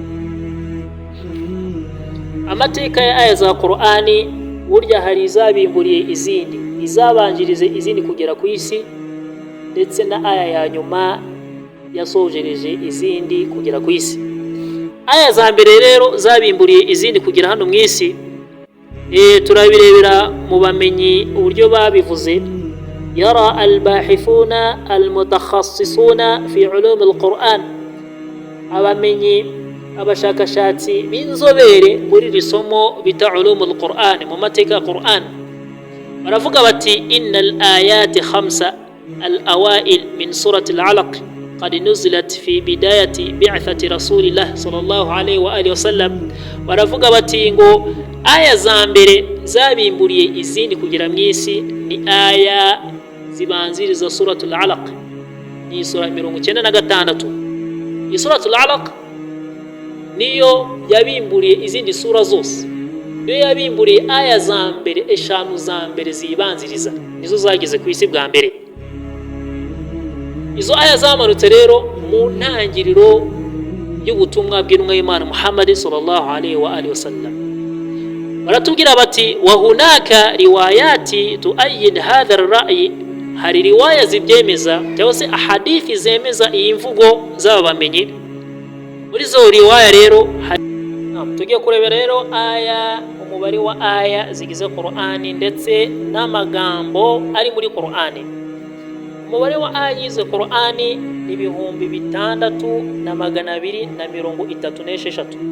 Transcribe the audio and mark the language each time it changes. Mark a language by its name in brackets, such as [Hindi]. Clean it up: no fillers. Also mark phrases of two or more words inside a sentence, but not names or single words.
[Kinyarwanda] Amateka ya aya za Qur'ani burya hari izabimburiye izindi, izabanjirize izindi kugera ku isi, ndetse na aya ya nyuma yasojereje izindi kugera ku isi. Aya za mbere rero zabimburiye izindi kugera hano mu isi, turabirebera mu bamenyi uburyo babivuze. [Arabic] يرى الباحثون المتخصصون في علوم القرآن, [Kinyarwanda] abamenyi abashakashatsi b'inzobere muri risomo bita [Arabic] علوم القرآن, [Kinyarwanda] mu mateka Qur'an, baravuga bati [Arabic] إن الآيات 5 الأوائل من سورة العلق قد نزلت في بداية بعثة رسول الله صلى الله عليه وعلى آله وسلم. [Kinyarwanda] Baravuga bati ngo aya za mbere zabimburiye izindi kugera mu isi ni aya zibanziriza suratul alaq, ni sura 96. Iyi suratul alaq niyo yabimburiye izindi sura zose, niyo yabimburiye aya za mbere 5 za mbere zibanziriza, nizo zagize ku isi bwa mbere. Izo aya zamanutse rero mu ntangiriro y'ubutumwa bw'intumwa y'Imana Muhammad [Arabic] صلى الله عليه وعلى آله وسلم. [Kinyarwanda] baratubwira bati [Arabic] وهناك روايات تؤيد هذا الرأي, [Kinyarwanda] hari riwaya zibyemeza cyangwa se ahadithi zemeza iyi mvugo z'aba bamenyi. Muri zo riwaya rero tugiye kureba rero aya, umubare wa aya zigize Qur'ani ndetse n'amagambo ari muri Qur'ani. Umubare wa aya yize Qur'ani ni 6,236.